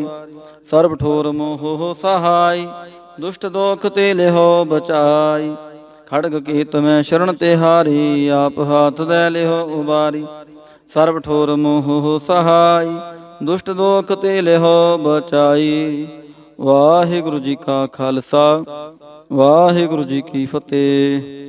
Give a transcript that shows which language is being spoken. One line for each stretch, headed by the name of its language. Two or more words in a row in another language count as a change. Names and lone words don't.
Braj: सर्व ठोर मोह हो सहाय, दुष्ट दोख ते लेहो बचाई। खड़ग की तुम्हें शरण तिहारी, आप हाथ दे लेहो उबारी। सर्व ठोर मोह हो सहाय, दुष्ट दोख ते लेहो बचाई।
Punjabi: ਵਾਹਿਗੁਰੂ ਜੀ ਕਾ ਖਾਲਸਾ, ਵਾਹਿਗੁਰੂ ਜੀ ਕੀ ਫਤਿਹ।